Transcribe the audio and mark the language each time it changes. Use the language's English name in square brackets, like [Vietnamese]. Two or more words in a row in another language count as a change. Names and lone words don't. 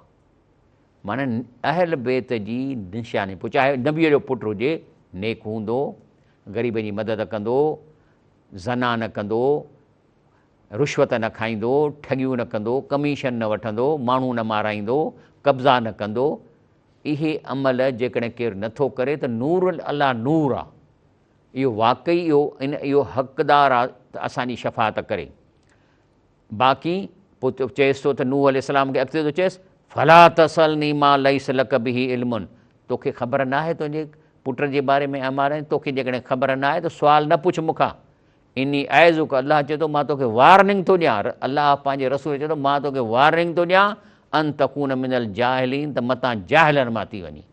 [Sindhi] माना अहल बैत जी निशानी, पोइ चाहे नबीअ जो पुटु हुजे, नेक हूंदो, ग़रीब जी मदद कंदो, ज़ना न कंदो, रुश्वत न खाईंदो, ठगियूं न कंदो, कमीशन न वठंदो, माण्हू न माराईंदो, कब्ज़ा न कंदो। इहे अमल जेकॾहिं केरु नथो करे त नूर अलाह नूर आहे, इहो वाक़ई इहो हक़दारु आहे त असांजी शफ़ाअत करे। बाक़ी पोइ चएसि थो त नूह अलैहिस्सलाम खे अॻिते थो चएसि, [Arabic] فلا تسألني ما ليس لك به علم, [Sindhi] तोखे ख़बर न आहे तुंहिंजे पुट जे बारे में अमारे, तोखे जेकॾहिं ख़बर न आहे त सुवाल न पुछ मूंखां। [Arabic] إني أعظك, [Sindhi] अलाह चए थो मां तोखे वार्निंग थो ॾियां, अलाह पंहिंजे रसूल चए थो मां तोखे वार्निंग थो ॾियां, [Arabic] أن تكون من الجاهلين, [Sindhi] त मतां जाहिलनि मां थी वञी।